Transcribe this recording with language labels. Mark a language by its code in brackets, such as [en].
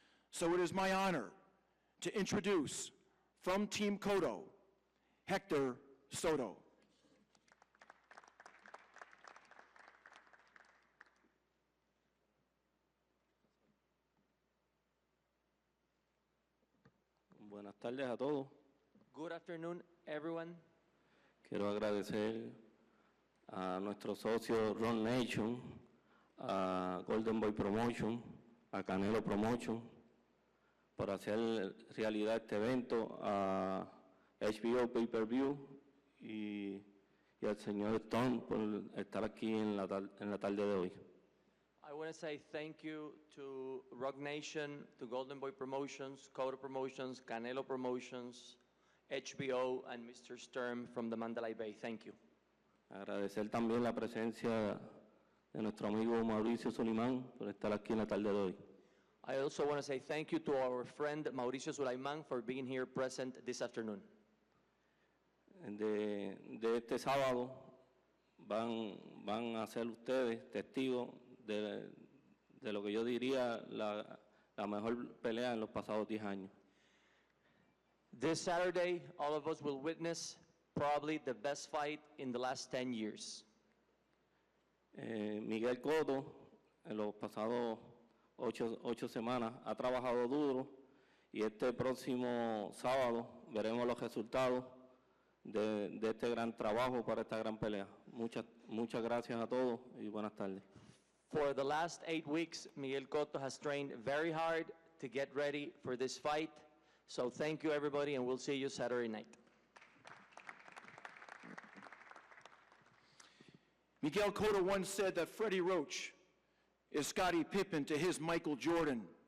[en] So it is my honor to introduce, from Team Cotto, Hector Soto. [es] Buenas tardes a todos. [en] Good afternoon, everyone. [es] Quiero agradecer a nuestro socio Ron Nation, a Golden Boy Promotion, a Canelo Promotion, por hacer realidad este evento, a HBO Pay-Per-View y al señor Sturm por estar aquí en la tarde de hoy. [en] I want to say thank you to Rock Nation, to Golden Boy Promotions, Cotto Promotions, Canelo Promotions, HBO, and Mr. Sturm from the Mandalay Bay. Thank you. [es] Agradecer también la presencia de nuestro amigo Mauricio Sulaiman por estar aquí en la tarde de hoy. [en] I also want to say thank you to our friend Mauricio Sulaiman for being here present this afternoon. [es] De este sábado van a ser ustedes testigos de lo que yo diría la mejor pelea en los pasados 10 años. [en] This Saturday, all of us will witness probably the best fight in the last 10 years. [es] Miguel Cotto, en los pasados 8 semanas, ha trabajado duro y este próximo sábado veremos los resultados de este gran trabajo para esta gran pelea. Muchas gracias a todos y buenas tardes. [en] For the last 8 weeks, Miguel Cotto has trained very hard to get ready for this fight. So thank you, everybody, and we'll see you Saturday night. Miguel Cotto once said that Freddy Roach is Scottie Pippen to his Michael Jordan.